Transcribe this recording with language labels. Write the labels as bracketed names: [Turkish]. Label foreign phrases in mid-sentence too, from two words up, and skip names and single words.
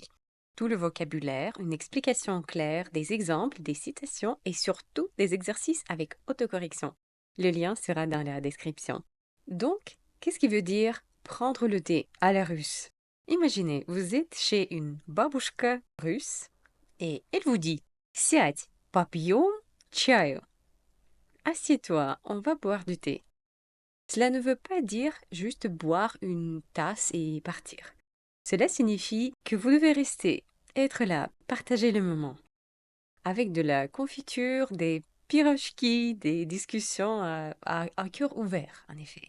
[French] Tout le vocabulaire, une explication claire, des exemples, des citations et surtout des exercices avec autocorrection. Le lien sera dans la description. Donc, qu'est-ce qui veut dire prendre le thé à la russe? Imaginez, vous êtes chez une babouchka russe et elle vous dit [Russian] «Сядь, попьем чаю». [French] Assieds-toi, on va boire du thé. Cela ne veut pas dire juste boire une tasse et partir. Cela signifie que vous devez rester, être là, partager le moment. Avec de la confiture, des pirochki, des discussions à cœur ouvert, en effet.